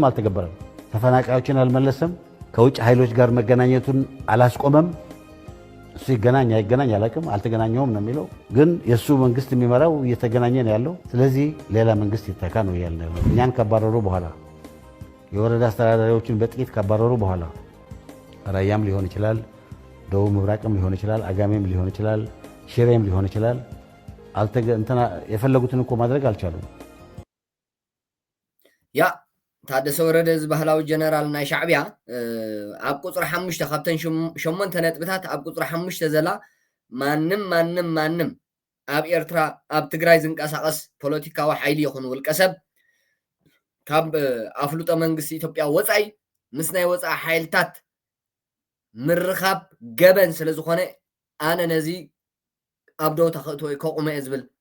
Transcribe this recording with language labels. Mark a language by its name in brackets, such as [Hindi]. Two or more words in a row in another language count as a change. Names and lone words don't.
[Amharic] አልተገበረም። ተፈናቃዮችን አልመለሰም። ከውጭ ኃይሎች ጋር መገናኘቱን አላስቆመም። እሱ ይገናኝ አይገናኝ አላውቅም፣ አልተገናኘውም ነው የሚለው። ግን የእሱ መንግስት የሚመራው እየተገናኘ ነው ያለው። ስለዚህ ሌላ መንግስት ይተካ ነው እያልን ያለው። እኛን ካባረሩ በኋላ የወረዳ አስተዳዳሪዎችን በጥቂት ካባረሩ በኋላ ራያም ሊሆን ይችላል፣ ደቡብ ምብራቅም ሊሆን ይችላል፣ አጋሜም ሊሆን ይችላል፣ ሽሬም ሊሆን ይችላል። የፈለጉትን እኮ ማድረግ አልቻሉም። [Tigrinya] ያ ታደሰ ወረደ ባህላዊ ጀነራል ናይ ሻዕቢያ ኣብ ቁፅሪ 5 ካብተን 8 ነጥብታት ኣብ ቁፅሪ 5 ዘላ ማንም ኣብ ኤርትራ ኣብ ትግራይ ዝንቀሳቀስ ፖለቲካዊ ሓይሊ ይኹን ውልቀ ሰብ ካብ ኣፍሉጦ መንግስቲ ኢትዮጵያ ወፃኢ ምስ ናይ ወፃኢ ሓይልታት ምርኻብ ገበን ስለ ዝኾነ ኣነ ነዚ ኣብ ዶ ተኽእቶ ከቁመ እየ ዝብል